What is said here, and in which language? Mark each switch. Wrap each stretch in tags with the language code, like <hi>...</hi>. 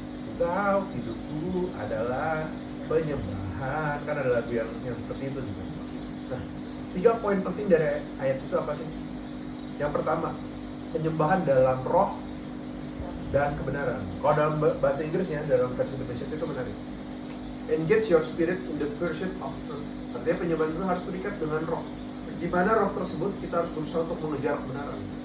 <id>Engkau hidupku adalah penyembahan, kan ada lagu yang seperti itu juga. Nah, 3 poin penting dari ayat itu apa sih? Yang pertama, penyembahan dalam roh dan kebenaran. Kalau dalam bahasa Inggrisnya, dalam versi Indonesia itu menarik.</id> <en>Engage your spirit in the pursuit of truth.</en> <id>Artinya penyembahan itu harus terikat dengan roh. Di mana roh tersebut kita harus berusaha untuk mengejar kebenaran.</id>